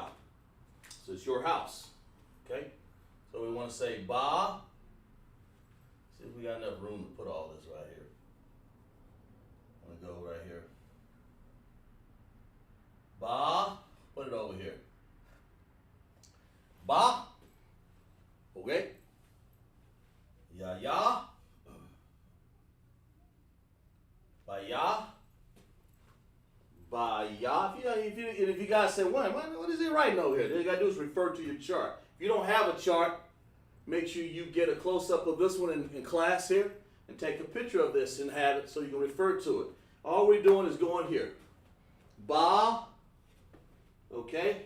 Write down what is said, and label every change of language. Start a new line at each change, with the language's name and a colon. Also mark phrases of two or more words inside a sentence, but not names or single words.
English: So it's your house. Okay. So we want to say ba. See if we got enough room to put all this right here. I'm going to go right here. Ba. Put it over here. Ba. Okay. Ya. Ba-ya. Ba-ya. If you guys say, what is he writing over here? All you got to do is refer to your chart. If you don't have a chart, make sure you get a close-up of this one in class here and take a picture of this and have it so you can refer to it. All we're doing is going here. Ba. Okay.